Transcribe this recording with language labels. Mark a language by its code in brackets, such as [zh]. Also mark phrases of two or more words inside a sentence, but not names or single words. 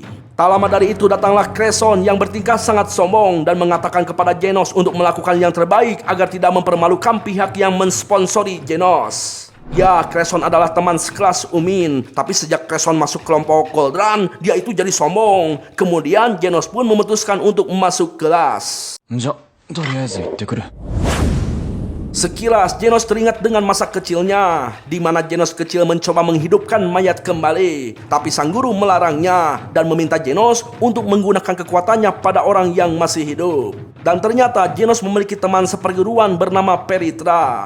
[id] Tak lama dari itu datanglah Cresson yang bertingkah sangat sombong dan mengatakan kepada Genos untuk melakukan yang terbaik agar tidak mempermalukan pihak yang mensponsori Genos. Ya, Cresson adalah teman sekelas Umin, tapi sejak Cresson masuk kelompok Goldran, dia itu jadi sombong. Kemudian Genos pun memutuskan untuk masuk kelas. [ja] じゃ、とりあえず行ってくる。 [id] Sekilas Genos teringat dengan masa kecilnya, di mana Genos kecil mencoba menghidupkan mayat kembali. Tapi sang guru melarangnya dan meminta Genos untuk menggunakan kekuatannya pada orang yang masih hidup. Dan ternyata Genos memiliki teman seperguruan bernama Peritra.